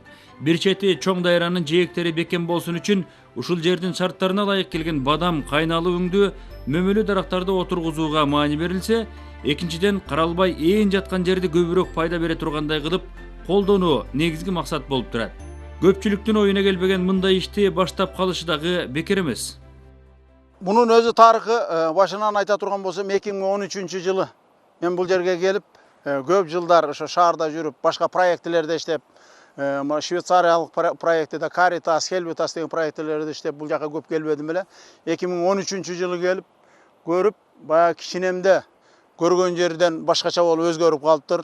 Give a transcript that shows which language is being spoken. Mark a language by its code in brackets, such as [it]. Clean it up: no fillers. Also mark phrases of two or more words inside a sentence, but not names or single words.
[ky] Бир чети чоң дайранын жээктери бекем болсун үчүн ушул жердин шарттарына ылайык келген бадам, кайналы өңдүү, мөмөлүү дарактарды отургузууга маани берилсе, экинчиден каралбай ээн жаткан жерди көбүрөөк пайда бере тургандай кылып колдонуу негизги максат болуп турат. Көпчүлүктүн оюна келбеген мындай ишти баштап калышы дагы бекер эмес. Мунун өзү тарыхы башынан айта турган болсом 2013-жылы мен бул жерге келип, көп жылдар ошо шаарда жүрүп, башка проектлерде иштеп, Швейцариялык проектте Caritas, Helvetas деген проектлерде иштеп, бул жака көп келбедим эле. 2013-жылы келип, көрүп, баягы кичинемде көргөн жерден башкача болуп өзгөрүп калыптыр.